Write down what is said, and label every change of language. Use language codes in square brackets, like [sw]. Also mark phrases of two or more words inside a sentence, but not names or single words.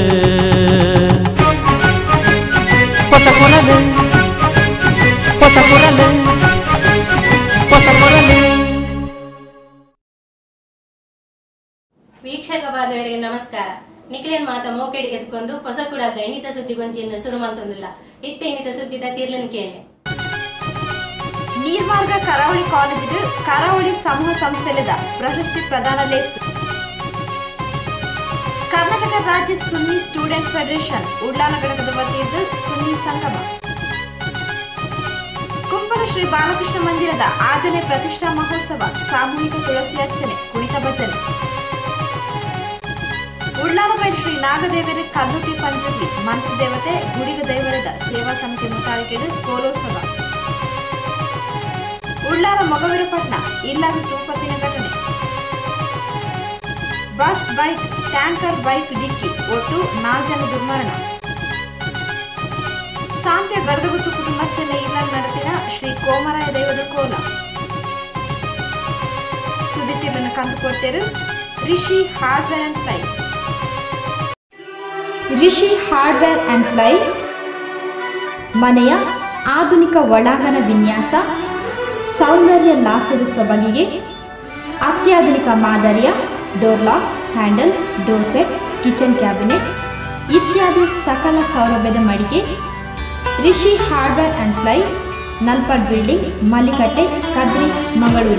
[tcy] ಹೊಸಕುರಲೆ ಹೊಸಕುರಲೆ ಹೊಸಕುರಲೆ. [kn] ವೀಕ್ಷಕ ಬಾಂಧವರಿಗೆ ನಮಸ್ಕಾರ. [tcy] ನಿಖಿಲನ್ ಮಾತ ಮೋಕೆಡ್ ಎತ್ಕೊಂಡು ಹೊಸಕುರದ ಇನ್ನಿತ ಸುದ್ದಿಗೊಂಚಿನ ಸುರುಮಂತೊಂದಿಲ್ಲ ಇತ್ತೆ ಇನ್ನಿತ ಸುದ್ದಿದ ತೀರ್ಲನಿಕೆಯನ್ನೇ ನೀರ್ಮಾರ್ಗ ಕರಾವಳಿ ಕಾಲೇಜು ಕರಾವಳಿ ಸಮೂಹ ಸಂಸ್ಥೆಲಿದ ಪ್ರಶಸ್ತಿ ಪ್ರದಾನ ಲೇಸು. [kn] ಕರ್ನಾಟಕ ರಾಜ್ಯ ಸುನ್ನಿ ಸ್ಟೂಡೆಂಟ್ ಫೆಡರೇಷನ್ ಉಡ್ಲಾಲ ಘಟಕದ ವತಿಯಿಂದ ಸುನ್ನಿ ಸಂಗಮ. ಕುಂಪಲ ಶ್ರೀ ಬಾಲಕೃಷ್ಣ ಮಂದಿರದ ಆಜನೆ ಪ್ರತಿಷ್ಠಾ ಮಹೋತ್ಸವ, ಸಾಮೂಹಿಕ ತುಳಸಿ ಅರ್ಚನೆ, ಕುಣಿತ ಭಜನೆ. [tcy] ಉಳ್ಳಾಲಬೈಲ್ ಶ್ರೀ ನಾಗದೇವರ ಕಲ್ಲುಟಿ ಪಂಜುರ್ಲಿ ಮಂತ್ರ ದೇವತೆ ಗುಡಿಗ ದೈವರದ ಸೇವಾ ಸಮಿತಿ ಮುತಾಲಿಕೆಡು ಕೋಲೋತ್ಸವ. ಉಳ್ಳಾಲ ಮೊಗವೀರಪಟ್ನ ಇಲ್ಲಾದ ತೂಪತ್ತಿನ ಘಟನೆ. [en] bus bike tanker bike [kn] ಡಿಕ್ಕಿ ಒಟ್ಟು 4 ಜನ ದುರ್ಮರಣ. [tcy] ಸಾಂತ್ಯ ಗಡದಗುತ್ತು ಕುಟುಂಬಸ್ಥನ ಇಲ್ಲಾಲ್ ನಡೆದಿನ ಶ್ರೀ ಕೋಮರಾಯ ದೈವದ ಕೋಲ. ಸುದ್ದಿತಿರನ್ನು ಕಂದು ಕೊಡ್ತೇರು ರಿಷಿ ಹಾರ್ಡ್ವೇರ್ ಅಂಡ್ ಫ್ಲೈ. [kn] ರಿಷಿ ಹಾರ್ಡ್ವೇರ್ ಅಂಡ್ ಫ್ಲೈ ಮನೆಯ ಆಧುನಿಕ ಒಳಾಂಗಣ ವಿನ್ಯಾಸ, ಸೌಂದರ್ಯ ಲಾಸ್ಯದ ಸೊಬಗಿಗೆ ಅತ್ಯಾಧುನಿಕ ಮಾದರಿಯ [en] door lock, [kn] ಹ್ಯಾಂಡಲ್, [en] door set, kitchen cabinet [kn] ಇತ್ಯಾದಿ ಸಕಲ ಸೌಲಭ್ಯದ ಮಳಿಗೆ ರಿಷಿ ಹಾರ್ಡ್ವೇರ್ ಆ್ಯಂಡ್ ಫ್ಲೈ, ನಲ್ಪಾಡ್ ಬಿಲ್ಡಿಂಗ್, ಮಲ್ಲಿಕಟ್ಟೆ, ಕದ್ರಿ, ಮಂಗಳೂರು.